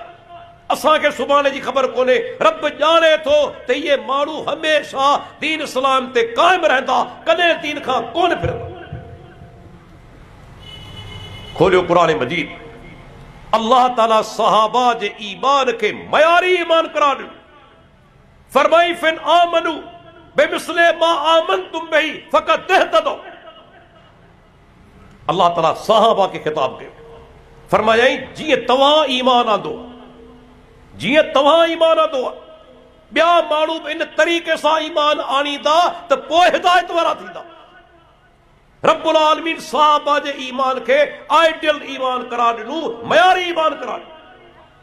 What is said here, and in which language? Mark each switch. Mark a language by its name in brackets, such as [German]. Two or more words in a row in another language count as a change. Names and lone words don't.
[Sindhi] असांखे सुभाणे जी ख़बर कोन्हे, रब ॼाणे थो त इहे माण्हू हमेशा दीन इस्लाम ते क़ाइम रहंदा, कॾहिं दीन खां कोन फिरंदा। खोलियो क़ुरान मजीद, अल्लाह ताला सहाबा जे ईमान खे मयारी ईमान करार ॾिनो। [Arabic] फरमाई فإن آمنوا بمثل ما آمنتم به فقد اهتدوا. [Sindhi] अल्लाह ताला सहाबा खे ख़िताब कयो, फरमायाई जीअं तव्हां ईमान आंदो, जीअं तव्हां ईमान आंदो आहे, ॿिया माण्हू बि इन तरीक़े सां ईमान आणींदा त पोइ हिदायत वारा थींदा। रब्बुल आलमीन सहाबा जे ईमान खे आइडियल ईमान करार ॾिनो, मयारी ईमान करार ॾिनो।